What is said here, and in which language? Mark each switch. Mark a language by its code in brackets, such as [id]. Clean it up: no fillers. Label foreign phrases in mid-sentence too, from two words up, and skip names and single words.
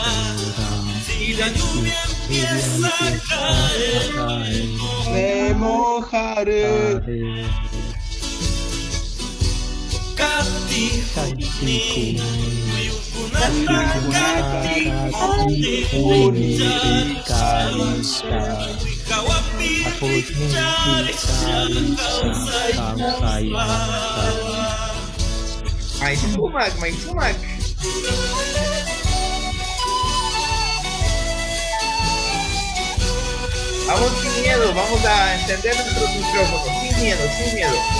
[es] Si la lluvia empieza a caer, me mojaré. [qu] Kati Hukni, Yukuna May sumak, may sumak. [es] Vamos sin miedo, vamos a encender nuestros micrófonos, sin miedo, sin miedo.